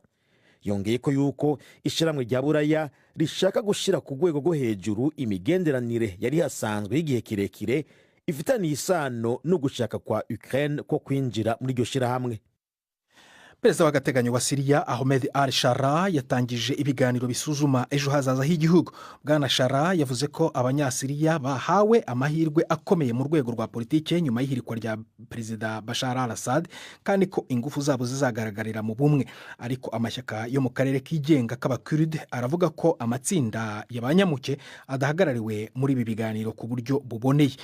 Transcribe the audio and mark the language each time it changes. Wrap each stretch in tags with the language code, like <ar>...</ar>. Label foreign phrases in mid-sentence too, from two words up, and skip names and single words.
<rw>Yongeye ko yuko ishyirahamwe rya Buraya rishaka gushira ku rwego rwo hejuru imigenderanire yari hasanzwe y'igihe kirekire ifitaniye isano no gushaka kwa Ukraine ko kwinjira muri iryo shyirahamwe. Perezida w'agateganyo wa Syria Ahmed al-Shara yatangije ibiganiro bisuzuma ejo hazaza h'igihugu. Bwana Shara yavuze ko abanyasiriya bahawe amahirwe akomeye mu rwego rwa politike nyuma y'ihirikwa rya Perezida Bashar al-Assad kandi ko ingufu zabo zizagaragarira mu bumwe. Ariko amashyaka yo mu karere kigenga k'Abakurd aravuga ko amatsinda y'abanyamuke adahagarariwe muri ibi biganiro ku buryo buboneye.</rw>